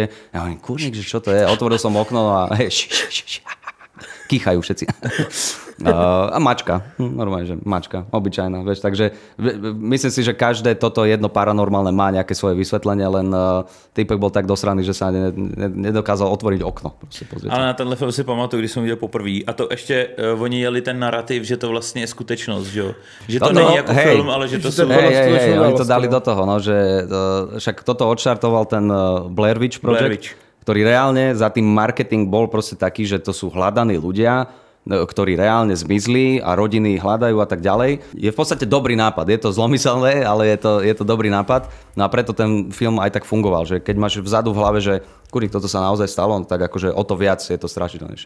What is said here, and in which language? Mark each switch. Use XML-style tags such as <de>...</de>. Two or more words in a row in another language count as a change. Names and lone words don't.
<sk>Ja hovorím, kurník, že čo to je? Otvoril som okno a kýchajú všetci. A mačka, normálne, že mačka, obyčajná, vieš, takže myslím si, že každé toto jedno paranormálne má nejaké svoje vysvetlenie, len týpek bol tak dosraný, že sa nedokázal otvoriť okno.</sk> <cs>Ale na tenhle film si pamatuju, když jsem viděl poprvé, a to ještě oni jeli ten narrativ, že to vlastně je skutečnost, že jo? Že to není jako film, ale že to jsou...</cs> <sk>Oni to dali do toho, no, že však toto odštartoval ten Blair Witch Project, ktorý reálne za tým marketing bol proste taký, že to sú hľadaní ľudia, ktorí reálne zmizli a rodiny hľadajú a tak ďalej. Je v podstate dobrý nápad. Je to zlomyselné, ale je to dobrý nápad. No a preto ten film aj tak fungoval, že keď máš vzadu v hlave, že kurník, toto sa naozaj stalo, tak akože o to viac je to strašidelnejšie.</sk>